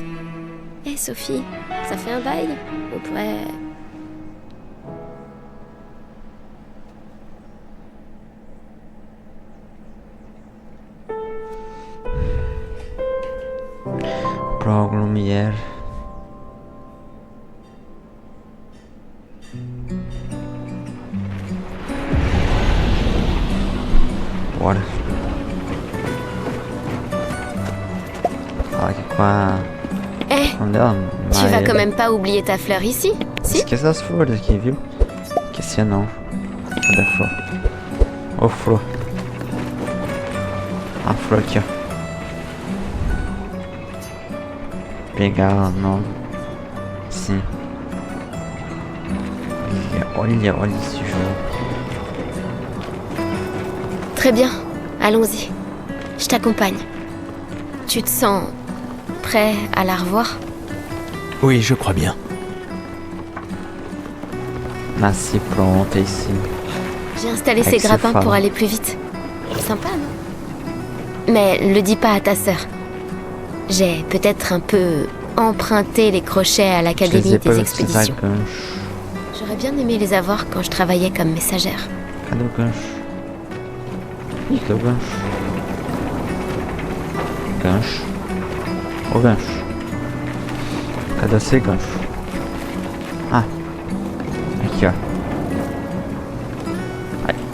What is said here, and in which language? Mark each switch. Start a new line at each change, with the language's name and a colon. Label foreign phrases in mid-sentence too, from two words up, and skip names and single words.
French: Eh, Sophie, ça fait un bail. On pourrait... Prog Lumière.
Portuguese: Bora. Fala aqui com a... Eh, O nome dela?
French: tu vas
Portuguese: Maeda.
French: quand même pas oublier ta fleur ici, si?
Portuguese: Esquece das flores aqui, viu? Esquecer não. Cadê a flor? Ô, flor. A flor aqui, ó. Pegar ela não. Sim. Olha esse jogo.
French: Très bien, allons-y. Je t'accompagne. Tu te sens prêt à la revoir? Oui, je crois bien.
Portuguese: Nasci pronta ici.
French: J'ai installé Avec ces ses grappins phares. pour aller plus vite. Sympa, non? Mais le dis pas à ta sœur. J'ai peut-être un peu emprunté les crochets à Je les l'académie ai pas des
Portuguese: eu precisar
French: expéditions.
Portuguese: gancho.
French: J'aurais bien aimé les avoir quand je travaillais comme messagère.
Portuguese: Cadê o gancho? Ih, cadê o gancho? Gancho. O gancho. Cadê esse gancho? Ah. Aqui, ó. Ai.